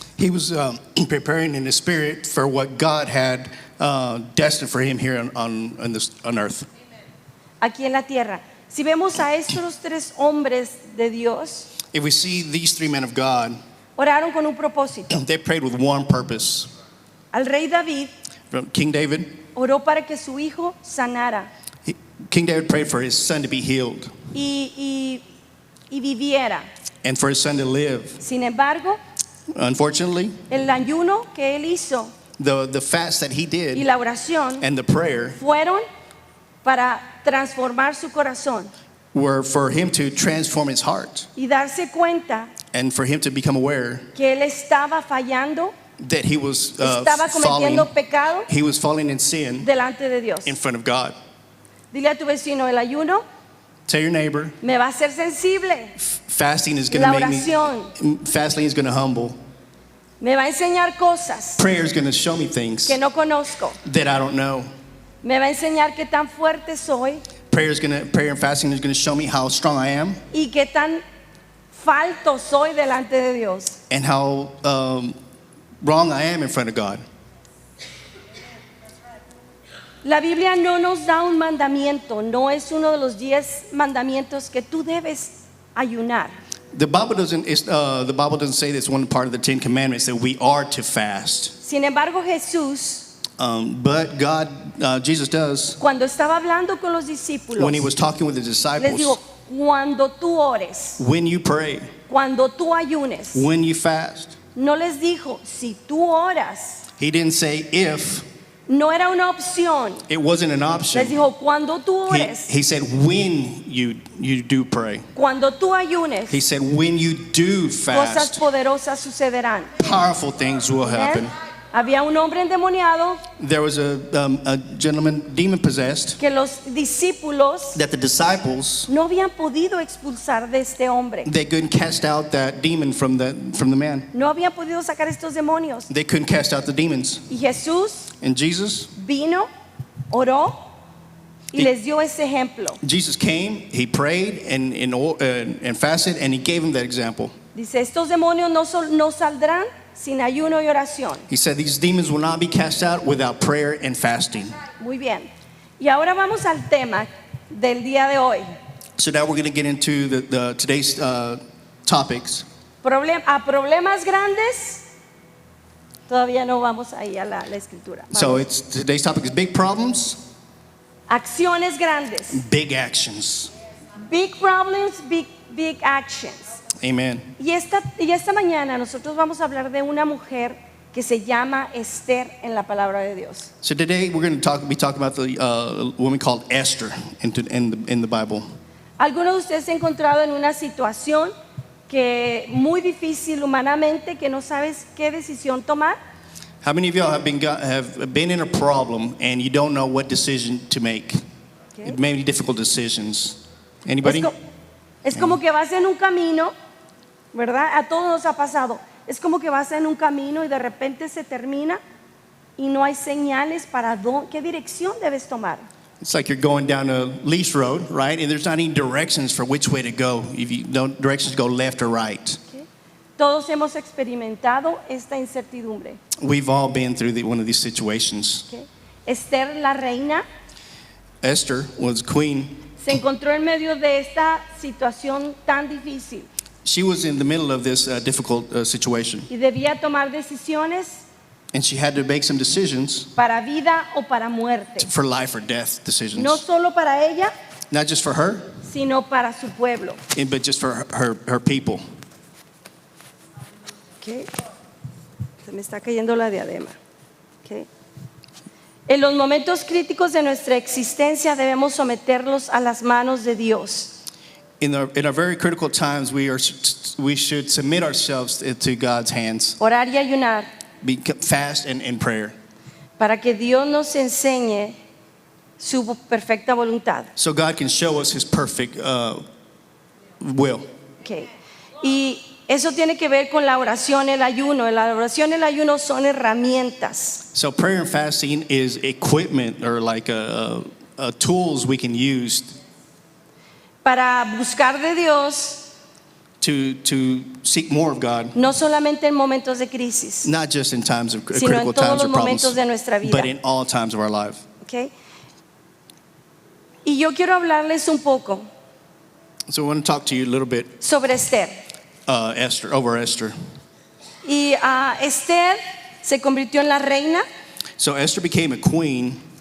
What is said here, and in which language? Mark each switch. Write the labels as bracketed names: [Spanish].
[English] He was preparing in the spirit for what God had destined for him here on earth. [Spanish] Aquí en la tierra. Si vemos a estos 3 hombres de Dios, [English] If we see these 3 men of God, [Spanish] oraron con un propósito. [English] they prayed with one purpose. [Spanish] Al rey David [English] King David [Spanish] oró para que su hijo sanara [English] King David prayed for his son to be healed [Spanish] y viviera. [English] and for his son to live. [Spanish] Sin embargo, [English] Unfortunately, [Spanish] el ayuno que él hizo [English] the fast that he [Spanish] y [English] did [Spanish] la oración [English] and the prayer [Spanish] fueron para transformar su corazón [English] were for him to transform his heart [Spanish] y darse cuenta [English] and for him to become aware [Spanish] que él estaba fallando, [English] that he was [Spanish] estaba cometiendo pecado [English] falling in sin [Spanish] delante de Dios. [English] in front of God. [Spanish] Dile a tu vecino, el ayuno [English] Tell your neighbor, [Spanish] me va a hacer sensible, [English] fasting is going [Spanish] la [English] to make [Spanish] oración [English] fasting is going to humble. [Spanish] me va a enseñar cosas [English] Prayer is going to show me things [Spanish] que no conozco, [English] that I don't know. [Spanish] me va a enseñar qué tan fuerte soy [English] Prayer and fasting is going to show me how strong I am [Spanish] y qué tan falto soy delante de Dios. [English] and how wrong I am in front of God. [Spanish] La Biblia no nos da un mandamiento, no es uno de los 10 mandamientos que tú debes ayunar. [English] The Bible doesn't say that's one part of the 10 Commandments that we are to fast. [Spanish] Sin embargo, Jesús, [English] But Jesus does. [Spanish] cuando estaba hablando con los discípulos, [English] When he was talking with the [Spanish] les [English] disciples, [Spanish] dijo, cuando tú ores, [English] when you pray, [Spanish] cuando tú ayunes, [English] when you fast, [Spanish] no les dijo, si tú oras, [English] he didn't say if. [Spanish] no era una opción, [English] It wasn't an [Spanish] les [English] option. [Spanish] dijo, cuando tú ores, [English] He said when you do pray. [Spanish] cuando tú ayunes, [English] He said when you do [Spanish] cosas [English] fast, [Spanish] poderosas sucederán. [English] powerful things will happen. [Spanish] ¿Ven? Había un hombre endemoniado [English] There was a gentleman demon possessed [Spanish] que los discípulos [English] that the disciples, [Spanish] no habían podido expulsar de este hombre. [English] they couldn't cast out that demon from the man. [Spanish] No habían podido sacar estos demonios. [English] They couldn't cast out the demons. [Spanish] Y Jesús [English] And Jesus [Spanish] vino, oró y Y- les dio ese ejemplo. [English] Jesus came, he prayed and fasted, and he gave him that example. [Spanish] Dice, estos demonios no saldrán sin ayuno y oración. [English] He said these demons will not be cast out without prayer and fasting. [Spanish] Muy bien. Y ahora vamos al tema del día de hoy. [English] So now we're going to get into the today's topics. [Spanish] A problemas grandes Todavía no vamos ahí a la escritura. [English] So [Spanish] Vamos. [English] today's topic is big problems, [Spanish] Acciones grandes. [English] big actions. Big problems, big actions. Amen. [Spanish] Y esta mañana nosotros vamos a hablar de una mujer que se llama Esther en la palabra de Dios. [English] So today we're going to be talking about the woman called Esther in the Bible. [Spanish] ¿Alguno de ustedes se ha encontrado en una situación que muy difícil humanamente, que no sabes qué decisión tomar? [English] How many of y'all have been in a problem and you don't know what decision to make? Okay. Many difficult decisions. Anybody? [Spanish] Es como que vas en un camino, ¿verdad? A todos nos ha pasado. Es como que vas en un camino y de repente se termina y no hay señales para qué dirección debes tomar. [English] It's like you're going down a lease road, right? And there's not any directions for which way to go. If you don't directions go left or right. [Spanish] Okay. Todos hemos experimentado esta incertidumbre. [English] We've all been through one of these situations. [Spanish] Okay. Esther, la reina, [English] Esther was queen. [Spanish] se encontró en medio de esta situación tan difícil [English] She was in the middle of this difficult situation. [Spanish] y debía tomar decisiones [English] And she had to make some decisions [Spanish] para vida o para muerte. [English] for life or death decisions. [Spanish] No solo para ella, [English] Not just for her, [Spanish] sino para su pueblo. [English] but just for her people. Okay. [Spanish] Se me está cayendo la diadema. Okay. En los momentos críticos de nuestra existencia debemos someterlos a las manos de Dios. [English] In our very critical times, we should submit ourselves to God's hands. [Spanish] Orar y ayunar [English] Be fast and in prayer. [Spanish] para que Dios nos enseñe su perfecta voluntad. [English] So God can show us His perfect will. Okay. [Spanish] Y eso tiene que ver con la oración, el ayuno. La oración y el ayuno son herramientas. [English] So prayer and fasting is equipment or like tools we can use [Spanish] Para buscar de Dios, [English] to seek more of God, [Spanish] no solamente en momentos de crisis, [English] not just in times of [Spanish] sino [English] critical [Spanish] en todos [English] times [Spanish] los [English] or problems, [Spanish] momentos de nuestra vida. [English] but in all times of our life. Okay. [Spanish] Y yo quiero hablarles un poco [English] So I want to talk to you a little bit, [Spanish] sobre Esther. [English] Esther. [Spanish] Y Esther se convirtió en la reina [English] So Esther became a queen